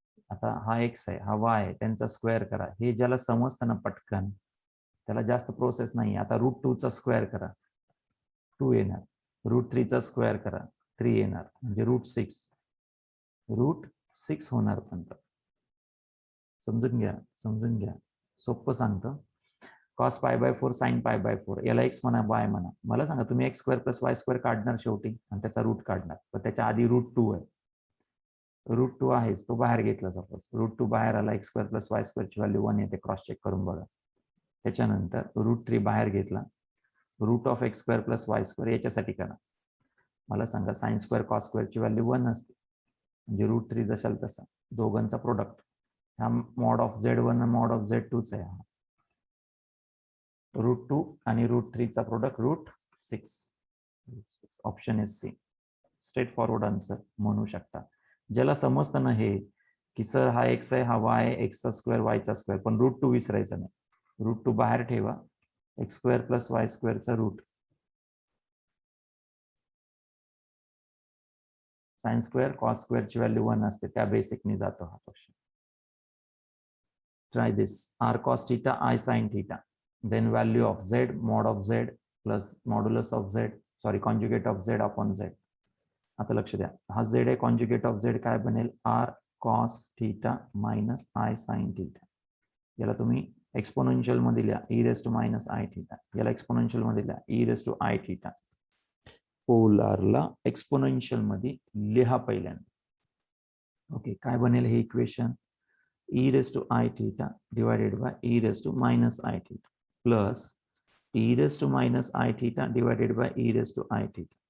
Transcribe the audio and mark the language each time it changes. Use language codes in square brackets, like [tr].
[mr] आता हा x आहे, हा y आहे, त्यांचा स्क्वेअर करा. हे ज्याला समजतं ना पटकन त्याला जास्त प्रोसेस नाही. आता √2चा स्क्वेअर करा, 2 येणार. √3चा स्क्वेअर करा, 3 येणार. म्हणजे √6. √6 होणार. पण समजून घ्या, समजून घ्या. सोपं सांगतो. cos π/4 sin π/4 याला x म्हणा y म्हणा. मला सांगा तुम्ही x² प्लस y² काढणार शेवटी आणि त्याचा रूट काढणार. तर त्याच्या आधी √2 आहे. √2 आहेच, तो बाहेर घेतला. सपोज √2 बाहेर आला, x² प्लस y² ची व्हॅल्यू 1 येते. क्रॉस चेक करून बघा. त्याच्यानंतर √3 बाहेर घेतला. √(x² प्लस y²) याच्यासाठी करा. मला सांगा sin² cos² ची व्हॅल्यू 1 असते. म्हणजे √3 जशाल तसा दोघांचा प्रोडक्ट. हा mod of Z1 mod of Z2 आहे. √2 आणि √3चा product √6. [en] Option is C. [mr] Straight forward answer म्हणू शकता. ज्याला समजतं ना हे की सर हा x आहे, हा y आहे, x² y². पण √2 विसरायचा नाही. √2 बाहेर ठेवा. x² plus y²चा route. sin² cos² ची व्हॅल्यू 1 असते. त्या बेसिकने जातो हा question. [en] Try this. r cos θ I sin θ. Then value of z mod of z plus modulus of z, sorry conjugate of z upon z. [mr] आता लक्ष द्या, हा z आहे, कॉन्जुगेट ऑफ z काय बनेल? r cos θ minus I sin θ. याला तुम्ही exponential मध्ये लिहा e⁻⁻I⁻. याला एक्सपोनेन्शियल मध्ये लिहा e⁻I⁻. पोलारला एक्सपोनेन्शियल मध्ये लिहा पहिल्यांदा. ओके, काय बनेल हे equation? e⁻I⁻ divided by e⁻⁻I⁻ plus e⁻⁻I⁻ divided by e⁻I⁻.